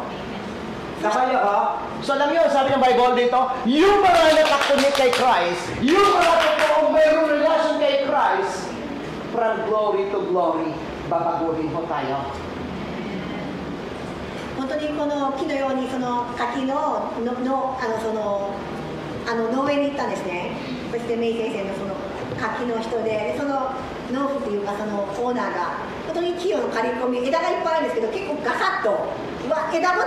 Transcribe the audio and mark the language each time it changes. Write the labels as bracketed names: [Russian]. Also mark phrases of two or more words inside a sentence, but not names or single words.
[Filipino] Nakaya ka? So alam nyo, sabi ng Bible dito, yung mga nakakunik kay Christ, yung mga totoong mayroong relasyon kay Christ, [English] from glory to glory, [Filipino] babaguhin ho tayo. [Japanese] 本当にこの木のようにその柿の農園に行ったんですね。そしてメイ先生のその柿の人で、その農夫というかそのオーナーが本当に木を刈り込み枝がいっぱいあるんですけど結構ガサッと枝ご